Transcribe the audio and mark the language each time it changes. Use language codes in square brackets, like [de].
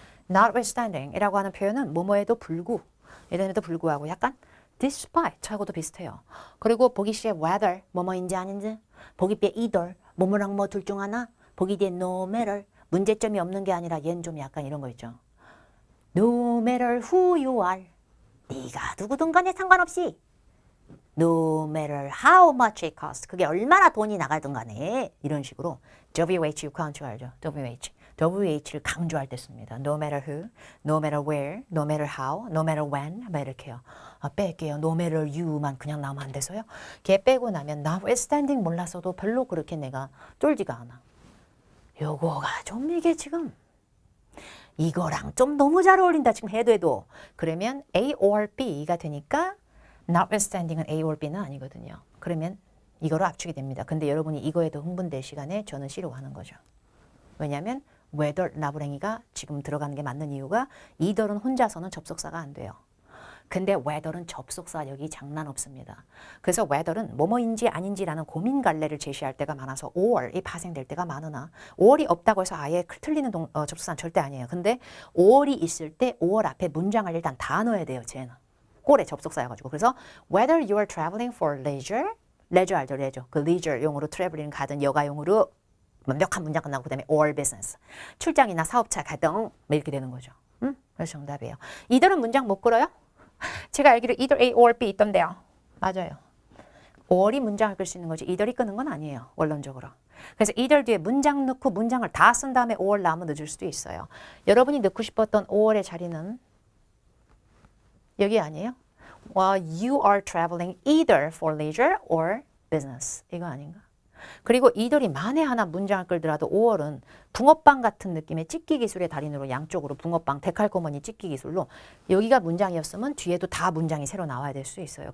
[ko] notwithstanding 이라고 하는 표현은 뭐뭐에도 이름에도 불구하고 약간 despite 하고도 비슷해요. 그리고 보기 시에 whether 뭐뭐인지 아닌지 보기 뒤에 either 뭐뭐랑 뭐 둘 중 하나 보기 뒤에 no matter 문제점이 없는 게 아니라 얘는 좀 약간 이런 거 있죠. [en] No matter who you are [ko] 네가 누구든 간에 상관없이 [en] No matter how much it costs. [ko] 그게 얼마나 돈이 나가든 간에 이런 식으로 WH 유카운트 알죠? WH를 강조할 때 씁니다. [en] No matter who, no matter where, no matter how, no matter when [ko] 막 이렇게요. 뺄게요. [en] No matter you [ko] 만 그냥 나오면 안 돼서요. 걔 빼고 나면 notwithstanding 몰랐어도 별로 그렇게 내가 쫄지가 않아. 요거가 좀 이게 지금 이거랑 좀 너무 잘 어울린다 지금 해도 그러면 A or B가 되니까 notwithstanding은 A or B는 아니거든요. 그러면 이거로 압축이 됩니다. 근데 여러분이 이거에 더 흥분될 시간에 저는 C로 가는 거죠. 왜냐하면 whether 나부랭이가 지금 들어가는 게 맞는 이유가 either은 혼자서는 접속사가 안 돼요. 근데 whether는 접속사력이 장난 없습니다. 그래서 whether는 뭐뭐인지 아닌지라는 고민 갈래를 제시할 때가 많아서 or이 파생될 때가 많으나 or이 없다고 해서 아예 틀리는 접속사는 절대 아니에요. 근데 or이 있을 때 or 앞에 문장을 일단 다 넣어야 돼요. 쟤는. 꼴의 접속사여가지고. 그래서 [en] whether you are traveling for leisure [ko] 알죠? [en] leisure. [ko] 그 leisure용으로 travelling 가든 여가용으로 완벽한 문장 끝나고 그 다음에 [en] or business. [ko] 출장이나 사업차 가등 이렇게 되는 거죠. 그래서 정답이에요. either은 문장 못 끌어요? 제가 알기로 either A or B 있던데요. 맞아요. or이 문장을 끌 수 있는 거지 either이 끄는 건 아니에요. 원론적으로. 그래서 either 뒤에 문장 넣고 문장을 다 쓴 다음에 or 나오면 늦을 수도 있어요. 여러분이 넣고 싶었던 or의 자리는 여기 아니에요? [en] You are traveling either for leisure or business. [ko] 이거 아닌가? 그리고 either이 만에 하나 문장을 끌더라도 or은 붕어빵 같은 느낌의 찍기 기술의 달인으로 양쪽으로 붕어빵, 데칼코머니 찍기 기술로 여기가 문장이었으면 뒤에도 다 문장이 새로 나와야 될 수 있어요.